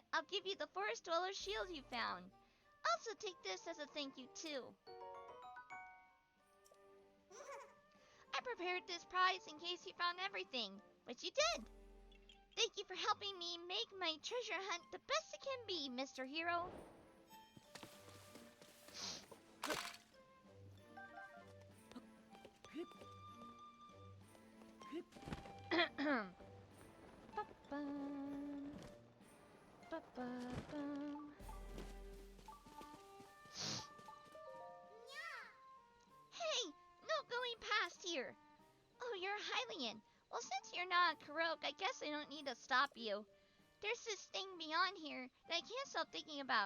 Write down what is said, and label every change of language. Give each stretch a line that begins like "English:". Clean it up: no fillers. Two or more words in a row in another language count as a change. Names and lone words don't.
English: I'll give you the Forest Dweller's shield you found. Also take this as a thank you too. I prepared this prize in case you found everything, which you did. Thank you for helping me make my treasure hunt the best it can be, Mr. Hero. Ba-bum. Ba-ba-bum. Hey, no going past here. Oh, you're a Hylian. Well, since you're not a Karok, I guess I don't need to stop you. There's this thing beyond here that I can't stop thinking about.